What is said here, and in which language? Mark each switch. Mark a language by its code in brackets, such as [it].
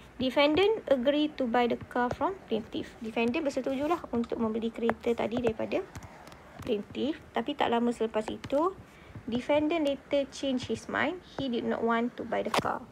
[en] Defendant agree to buy the car from plaintiff. [ms] Defendant bersetujulah untuk membeli kereta tadi daripada plaintiff. Tapi tak lama selepas itu, defendant [en] later change his mind. He did not want to buy the car.